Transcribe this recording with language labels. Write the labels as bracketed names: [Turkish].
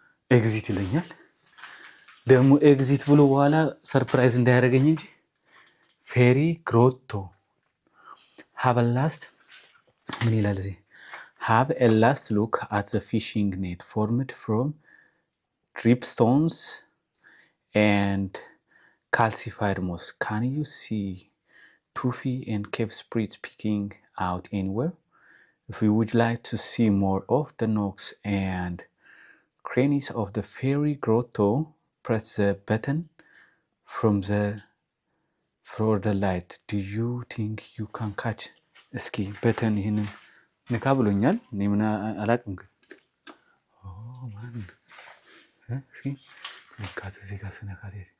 [Amharic] ኤግዚት ይለኛል። ደግሞ ኤግዚት ብሎ በኋላ ሰርፕራይዝ እንዳያደርገኝ እንጂ ፌሪ ግሮቶ ሃቭ ላስት ምን ይላል እዚህ? [English] ሃቭ ኤ ላስት ሉክ አት ዘ ፊሽንግ ኔት ፎርምድ ፍሮም ድሪፕስቶንስ ኤንድ ካልሲፋይድ ሞስ ካን ዩ ሲ ቱፊ ኤንድ ኬቭ ስፕሪትስ ፒኪንግ out anywhere? If you would like to see more of the nooks and crannies of the fairy grotto, press the button for the light. Do you think you can catch? [Amharic] እስኪ በተን ይህንን ንካ ብሎኛል። እኔ ምን አላቅም ግን እስኪ ንካት። እዚህ ጋር ስነካት